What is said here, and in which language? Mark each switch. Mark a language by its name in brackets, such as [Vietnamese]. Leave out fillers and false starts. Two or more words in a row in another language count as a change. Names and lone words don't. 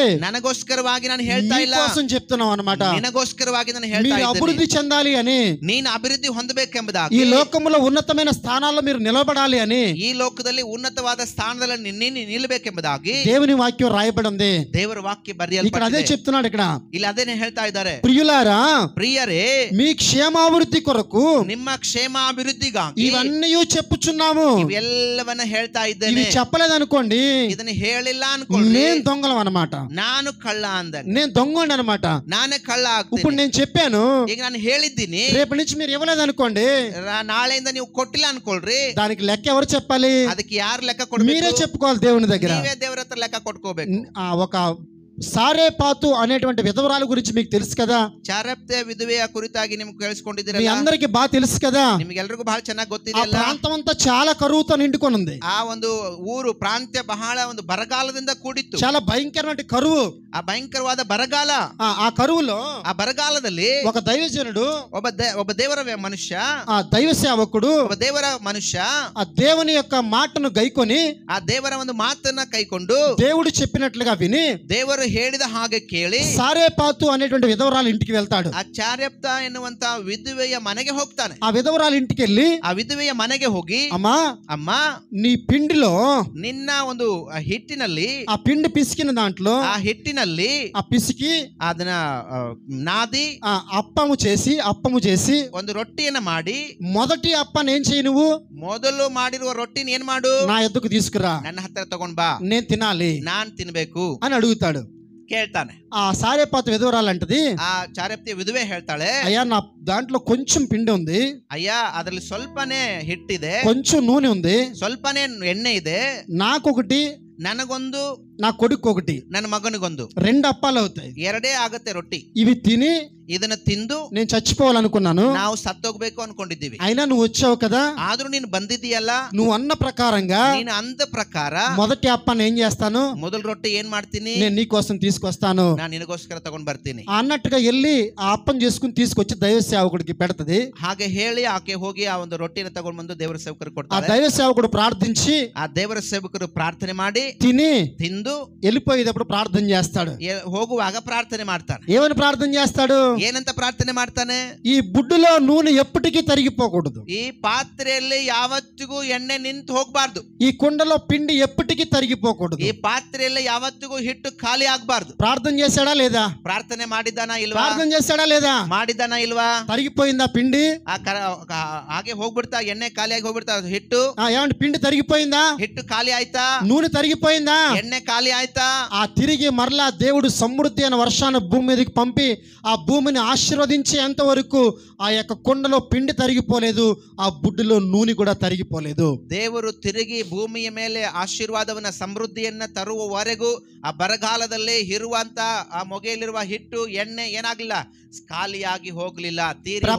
[Kannada] ನನಗೋಸ್ಕರವಾಗಿ ನಾನು ಹೇಳ್ತಾ ಇಲ್ಲ, [Telugu] కోసం చెప్తున్నాం అన్నమాట. [Kannada] ನಿನಗೋಸ್ಕರವಾಗಿ ನಾನು ಹೇಳ್ತಾ [Telugu] మీరు [Kannada] ಇದ್ದೇನೆ. [Telugu] అభివృద్ధి చెందాలి అని, [Kannada] ನೀನು ಅಭಿವೃದ್ಧಿ ಹೊಂದಬೇಕೆಂಬುದಾಗಿ, [Telugu] ఈ లోకంలో ఉన్నతమైన స్థానాల్లో మీరు నిలబడాలి అని, [Kannada] ಈ ಲೋಕದಲ್ಲಿ ಉನ್ನತವಾದ ಸ್ಥಾನದಲ್ಲಿ ನೀನು ನಿಲ್ಲಬೇಕೆಂಬುದಾಗಿ [Telugu] దేవుని వాక్యం రాయబడి ఉంది. [Kannada] ದೇವರ ವಾಕ್ಯ [Telugu] ఇక్కడ అదే [Kannada] ಬರೆಯಲ್ಪಟ್ಟಿದೆ. [Telugu] చెప్తున్నాడు. ఇక్కడ [Kannada] ಇಲ್ಲಿ ಅದೇನೆ ಹೇಳ್ತಾ ಇದ್ದಾರೆ, [Telugu] ప్రియులారా, [Kannada] ಪ್ರಿಯರೇ, [Telugu] మీ క్షేమాభివృద్ధి కొరకు [Kannada] ನಿಮ್ಮ ಕ್ಷೇಮಾಭಿವೃದ್ಧಿಗಾಗಿ [Telugu] ఇవన్నీ చెప్పుచున్నాము. [Kannada] ಇವೆಲ್ಲವನ್ನ ಹೇಳ್ತಾ [Telugu] ఇవి [Kannada] ಇದ್ದೇನೆ. [Telugu] చెప్పలేదనుకోండి, [Kannada] ಇದನ್ನ ಹೇಳಿಲ್ಲ ಅನ್ಕೊಳ್ಳಿ, [Telugu] నేను దొంగలం అన్నమాట, [Kannada] ನಾನು ಕಳ್ಳ ಅಂದ, [Telugu] నేను దొంగండి అన్నమాట. [Kannada] ನಾನೇ ಕಳ್ಳ [Telugu] ఇప్పుడు [Kannada] ಆಗ್ತೀನಿ. [Telugu] నేను చెప్పాను, [Kannada] ಈಗ ನಾನು ಹೇಳಿದ್ದೀನಿ, [Telugu] రేపటి నుంచి మీరు ఇవ్వలేదనుకోండి, [Kannada] ನಾಳೆಯಿಂದ ನೀವು ಕೊಟ್ಟಿಲ್ಲ ಅನ್ಕೊಳ್ರಿ, [Telugu] దానికి లెక్క ఎవరు చెప్పాలి? [Kannada] ಅದಕ್ಕೆ ಯಾರು ಲೆಕ್ಕ [Telugu] మీరే [Kannada] ಕೊಡ್ಬೇಕು? [Telugu] చెప్పుకోవాలి దేవుని దగ్గర. [Kannada] ನೀವೇ ದೇವರ ಹತ್ರ ಲೆಕ್ಕ ಕೊಟ್ಕೋಬೇಕು. [Telugu] ఒక సారేపాతు అనేటువంటి విధవరాల గురించి మీకు తెలుసు కదా, [Kannada] ಚಾರಪ್ತೆ ವಿಧವೆಯ ಕುರಿತಾಗಿ ನಿಮ್ಗೆ [Telugu] మీ [Kannada] ಕೇಳಿಸ್ಕೊಂಡಿದ್ದೀರಲ್ಲ, [Telugu] అందరికి బాగా తెలుసు కదా. [Kannada] ನಿಮ್ಗೆಲ್ರಿಗೂ ಬಹಳ ಚೆನ್ನಾಗಿ [Telugu] ఆ [Kannada] ಗೊತ್ತಿದೆಯಲ್ಲ. [Telugu] ప్రాంతం అంతా చాలా కరువుతో నిండుకొని ఉంది. [Kannada] ಆ ಒಂದು ಊರು ಪ್ರಾಂತ್ಯ ಬಹಳ ಒಂದು ಬರಗಾಲದಿಂದ ಕೂಡಿತ್ತು. [Telugu] చాలా భయంకరమైన కరువు. [Kannada] ಆ ಭಯಂಕರವಾದ ಬರಗಾಲ. [Telugu] ఆ కరువులో [Kannada] ಆ ಬರಗಾಲದಲ್ಲಿ [Telugu] ఒక దైవజనుడు, [Kannada] ಒಬ್ಬ ದೇವರ ಮನುಷ್ಯ, [Telugu] ఆ దైవ సేవకుడు, [Kannada] ಒಬ್ಬ ದೇವರ ಮನುಷ್ಯ [Telugu] ఆ దేవుని యొక్క మాటను గైకొని, [Kannada] ಆ ದೇವರ ಒಂದು ಮಾತನ್ನ ಕೈಕೊಂಡು, [Telugu] దేవుడు చెప్పినట్లుగా విని, [Kannada] ದೇವರು ಹೇಳಿದ ಹಾಗೆ ಕೇಳಿ, [Telugu] సారేపాతు అనేటువంటి విధవరాల ఇంటికి వెళ్తాడు. [Kannada] ಆ ಚಾರ್ಯಪ್ತ ಎನ್ನುವಂತ ವಿಧವೆಯ ಮನೆಗೆ ಹೋಗ್ತಾನೆ. [Telugu] ఆ విధవరాల ఇంటికి వెళ్ళి, [Kannada] ಆ ವಿಧವೆಯ ಮನೆಗೆ ಹೋಗಿ, [Telugu] అమ్మా, [Kannada] ಅಮ್ಮ, [Telugu] నీ పిండిలో, [Kannada] ನಿನ್ನ ಒಂದು ಹಿಟ್ಟಿನಲ್ಲಿ, [Telugu] ఆ పిండి పిసికిన దాంట్లో, [Kannada] ಆ ಹಿಟ್ಟಿನಲ್ಲಿ [Telugu] ఆ పిసికి [Kannada] ಅದನ್ನ ನಾದಿ [Telugu] అప్పము చేసి [Kannada] ಒಂದು ರೊಟ್ಟಿಯನ್ನ ಮಾಡಿ, [Telugu] మొదటి అప్పని ఏం చేయి, నువ్వు [Kannada] ಮೊದಲು ಮಾಡಿರುವ ರೊಟ್ಟಿನ ಏನ್ ಮಾಡು, [Telugu] నా ఎద్దుకు తీసుకురా, [Kannada] ನನ್ನ ಹತ್ತಿರ ತಗೊಂಡ್ ಬಾ, [Telugu] నేను తినాలి [Kannada] ನಾನ್ ತಿನ್ಬೇಕು [Telugu] అని అడుగుతాడు. [Kannada] ಕೇಳ್ತಾನೆ. [Telugu] ఆ సారేపాతు విధవరాలంటది, [Kannada] ಆ ಚಾರಪ್ತಿಯ ವಿಧವೆ ಹೇಳ್ತಾಳೆ, [Telugu] అయ్యా నా దాంట్లో కొంచెం పిండి ఉంది, [Kannada] ಅಯ್ಯ ಅದ್ರಲ್ಲಿ ಸ್ವಲ್ಪನೇ ಹಿಟ್ಟಿದೆ, [Telugu] కొంచెం నూనె ఉంది, [Kannada] ಸ್ವಲ್ಪನೇ ಎಣ್ಣೆ ಇದೆ, [Telugu] నాకొకటి, [Kannada] ನನಗೊಂದು, [Telugu] నా కొడుకు ఒకటి, [Kannada] ನನ್ನ ಮಗನಿಗೊಂದು, [Telugu] 2 అప్పాలు అవుతాయి. [Kannada] ಎರಡೇ ಆಗತ್ತೆ ರೊಟ್ಟಿ. [Telugu] ఇవి తిని [Kannada] ಇದನ್ನ ತಿಂದು [Telugu] నేను చచ్చిపోవాలనుకున్నాను, [Kannada] ನಾವು ಸತ್ತೋಗ್ಬೇಕು ಅನ್ಕೊಂಡಿದ್ದೀವಿ. [Telugu] అయినా నువ్వు వచ్చావు కదా, [Kannada] ಆದ್ರೂ ನೀನು ಬಂದಿದ್ದೀಯಲ್ಲ, [Telugu] నువ్వు అన్న ప్రకారంగా [Kannada] ನೀನು ಅಂದ ಪ್ರಕಾರ [Telugu] మొదటి అప్పాన్ని ఏం చేస్తాను, [Kannada] ಮೊದಲು ರೊಟ್ಟಿ ಏನ್ ಮಾಡ್ತೀನಿ, [Telugu] నేను నీ కోసం తీసుకొస్తాను [Kannada] ನಾನು ನಿನಗೋಸ್ಕರ ತಗೊಂಡ್ ಬರ್ತೀನಿ [Telugu] అన్నట్టుగా వెళ్ళి ఆ అప్పం చేసుకుని తీసుకొచ్చి దైవ సేవకుడికి పెడతది. [Kannada] ಹಾಗೆ ಹೇಳಿ ಆಕೆ ಹೋಗಿ ಆ ಒಂದು ರೊಟ್ಟಿನ ತಗೊಂಡ್ ಬಂದು ದೇವರ ಸೇವಕರು [Telugu] ఆ [Kannada] ಕೊಡ್ತಾರೆ. [Telugu] దైవ సేవకుడు ప్రార్థించి [Kannada] ಆ ದೇವರ ಸೇವಕರು ಪ್ರಾರ್ಥನೆ ಮಾಡಿ [Telugu] తిని [Kannada] ತಿಂದು [Telugu] వెళ్ళిపోయేటప్పుడు ప్రార్థన చేస్తాడు. [Kannada] ಹೋಗುವಾಗ ಪ್ರಾರ್ಥನೆ ಮಾಡ್ತಾನೆ. [Telugu] ఏమని ప్రార్థన చేస్తాడు? [Kannada] ಏನಂತ ಪ್ರಾರ್ಥನೆ ಮಾಡ್ತಾನೆ? [Telugu] ఈ బుడ్డులో నూనె ఎప్పటికీ తరిగిపోకూడదు, [Kannada] ಈ ಪಾತ್ರೆಯಲ್ಲಿ ಯಾವತ್ತಿಗೂ ಎಣ್ಣೆ ನಿಂತು ಹೋಗ್ಬಾರ್ದು, [Telugu] ఈ కుండలో పిండి ఎప్పటికీ తరిగిపోకూడదు. [Kannada] ಈ ಪಾತ್ರೆಯಲ್ಲಿ ಯಾವತ್ತಿಗೂ ಹಿಟ್ಟು ಖಾಲಿ ಆಗ್ಬಾರ್ದು. [Telugu] ప్రార్థన చేశాడా లేదా? [Kannada] ಪ್ರಾರ್ಥನೆ ಮಾಡಿದ್ದಾನ ಇಲ್ವಾ? [Telugu] ప్రార్థన చేశాడా లేదా? [Kannada] ಮಾಡಿದ್ದಾನ ಇಲ್ವಾ? [Telugu] తరిగిపోయిందా పిండి? [Kannada] ಹಾಗೆ ಹೋಗ್ಬಿಡ್ತಾ, ಎಣ್ಣೆ ಖಾಲಿಯಾಗಿ ಹೋಗ್ಬಿಡ್ತಾ ಹಿಟ್ಟು. [Telugu] ఏమంటే పిండి తరిగిపోయిందా? [Kannada] ಹಿಟ್ಟು ಖಾಲಿ ಆಯ್ತಾ? [Telugu] నూనె తరిగిపోయిందా? [Kannada] ಎಣ್ಣೆ ಖಾಲಿ ಆಯ್ತಾ? [Telugu] ఆ తిరిగి మరలా దేవుడు సమృద్ధి అయిన వర్షాన్ని భూమి మీదకి పంపి ఆ భూమి ఆమెను ఆశీర్వదించేంత వరకు ఆ యొక్క కుండలో పిండి తరిగిపోలేదు, ఆ బుడ్డిలో నూనె కూడా తరిగిపోలేదు. [Kannada] ದೇವರು ತಿರುಗಿ ಭೂಮಿಯ ಮೇಲೆ ಆಶೀರ್ವಾದವನ್ನ ಸಮೃದ್ಧಿಯನ್ನ ತರುವವರೆಗೂ ಆ ಬರಗಾಲದಲ್ಲಿ ಇರುವಂತ ಆ ಮೊಗೆಯಲ್ಲಿರುವ ಹಿಟ್ಟು ಎಣ್ಣೆ ಏನಾಗ್ಲಿಲ್ಲ, ಖಾಲಿಯಾಗಿ ಹೋಗ್ಲಿಲ್ಲ, ತೀರಿ ಹೋಗ್ಲಿಲ್ಲ.